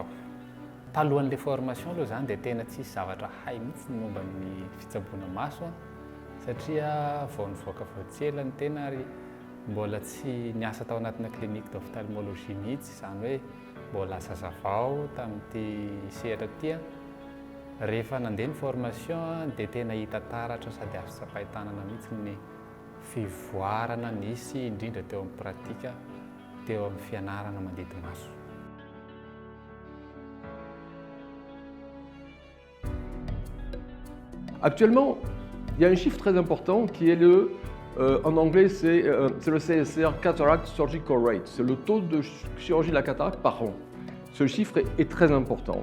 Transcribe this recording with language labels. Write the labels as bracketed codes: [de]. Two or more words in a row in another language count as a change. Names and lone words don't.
[mg] Talohan'ilay formation aloha zany dia tena tsisy zavatra hay mihitsy ny momba ny fitsaboana maso satria vao nivoaka vao tsela ny tena ary mbola tsy niasa tao anatina [fr] clinique d'ophtalmologie [mg] mihitsy izany hoe mbola zazavao tamin'ity sehatra ty rehefa nandeha ny formation dia tena hita taratra sady azo tsapahit-tanana mihitsy ny fivoarana nisy indrindra teo amin'ny pratika teo amin'ny fianarana mandidy maso. [fr] Actuellement, il y a un chiffre très important qui est en anglais, c'est le [en] CSR Cataract Surgical Rate. [fr] C'est le taux de chirurgie de la cataracte par an. Ce chiffre est très important.